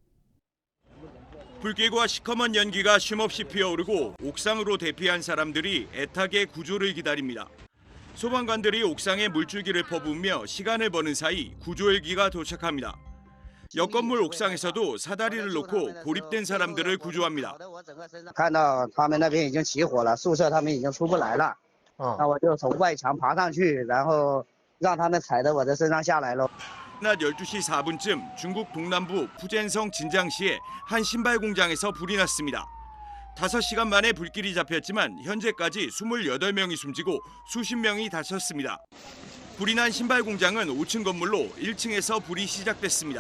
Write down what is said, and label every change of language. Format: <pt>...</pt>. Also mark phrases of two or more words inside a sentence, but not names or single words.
<ko>불길과 시커먼 연기가 쉼없이 피어오르고 옥상으로 대피한 사람들이 애타게 구조를 기다립니다. 소방관들이 옥상에 물줄기를 퍼부으며 시간을 버는 사이 구조헬기가 도착합니다. 옆 건물 옥상에서도 사다리를 놓고 고립된 사람들을 구조합니다.</ko> <zh>看到他们那边已经起火了，宿舍他们已经出不来了。那我就从外墙爬上去，然后让他们踩着我的身上下来了。</zh> <ko>낮 12시 4분쯤 중국 동남부 푸젠성 진장시의 한 신발 공장에서 불이 났습니다. 5시간 만에 불길이 잡혔지만 현재까지 28명이 숨지고 수십 명이 다쳤습니다. 불이 난 신발 공장은 5층 건물로 1층에서 불이 시작됐습니다.</ko>